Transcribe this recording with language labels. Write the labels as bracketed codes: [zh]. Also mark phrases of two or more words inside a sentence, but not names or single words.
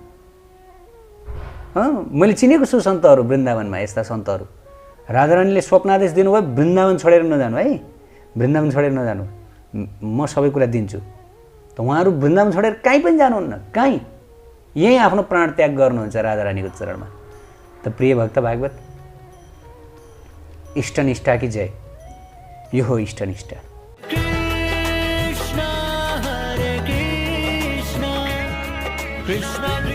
[ne] मैले चिनेको छु सन्तहरू वृन्दावनमा, यस्ता सन्तहरू। राधारानीले स्वप्नादेश दिनुभयो, वृन्दावन छोडेर नजानु है, वृन्दावन छोडेर नजानु, म सबै कुरा दिन्छु। त उहाँहरू वृन्दावन छोडेर कहीँ पनि जानुहुन्न, कहीँ, यहीँ आफ्नो प्राण त्याग गर्नुहुन्छ राधारानीको चरणमा। त प्रिय भक्त भागवत, [hi] इष्टनिष्ठा की जय। [ne] यो हो इष्टनिष्ठा। [sa] कृष्ण हरे कृष्ण कृष्ण